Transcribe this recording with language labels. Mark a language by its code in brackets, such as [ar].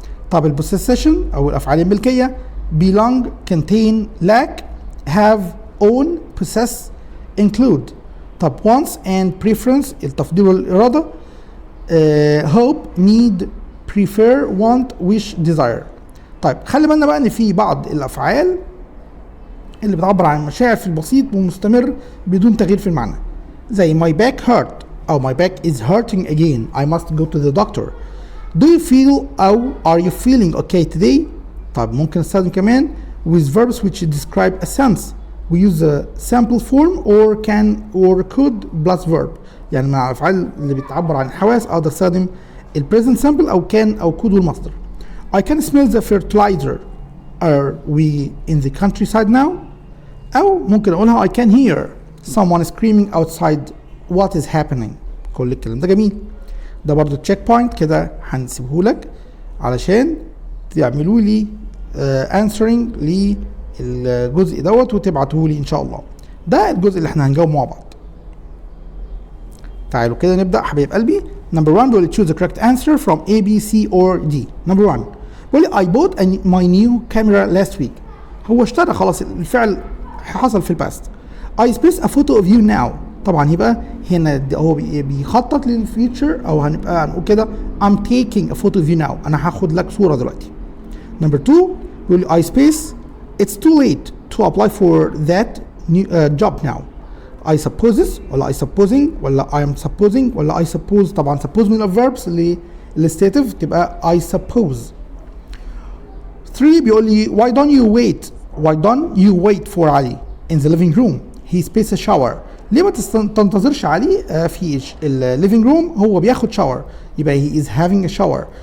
[ar] طب البوسيشن او الافعال الملكيه [en] belong, contain, lack, have, own, possess, include. [ar] طب [en] wants and preference [ar] التفضيل والاراده [en] hope, need, prefer, want, wish, desire. [ar] طيب خلي بالنا بقى ان في بعض الافعال اللي بتعبر عن المشاعر في البسيط ومستمر بدون تغيير في المعنى زي [en] my back hurt [ar] او [en] my back is hurting again, I must go to the doctor. do you feel او are you feeling okay today. [ar] طب ممكن نستخدم كمان [en] with verbs which describe a sense, we use a sample form or can or could plus verb. [ar] يعني مع الافعال اللي بتعبر عن الحواس اقدر استخدم ال present simple او can او could والمصدر. [en] I can smell the fertilizer, are we in the countryside now. [ar] أو ممكن أقولها [en] I can hear someone screaming outside, what is happening. [ar] كل الكلام ده جميل. ده برضو تشيك بوينت كده هنسيبهولك علشان تعملوا لي answering للجزء دوت وتبعتوه إن شاء الله. ده الجزء اللي احنا هنجاوب مع بعض. تعالوا كده نبدأ حبايب قلبي. [en] Number 1 will choose the correct answer from A, B, C or D. Number 1 [ar] بيقول [en] I bought my new camera last week. [ar] هو اشترى خلاص, الفعل حصل في الباست. [en] I space a photo of you now. [ar] طبعا يبقى هنا هو بيخطط للفيوتشر او هنبقى هنقول كده [en] I'm taking a photo of you now. [ar] انا هاخد لك صورة دلوقتي. [en] Number 2 [ar] بيقول [en] I space it's too late to apply for that new, job now. I supposes [ar] ولا [en] I supposing ولا I am supposing ولا I suppose. [ar] طبعا suppose من الverbs اللي stative تبقى I suppose. [en] 3 [ar] بيقول لي [en] why don't you wait for Ali in the living room, he space a shower. [ar] ليه ما تنتظرش علي في الليفينج روم, هو بياخد شاور يبقى [en] he is having a shower.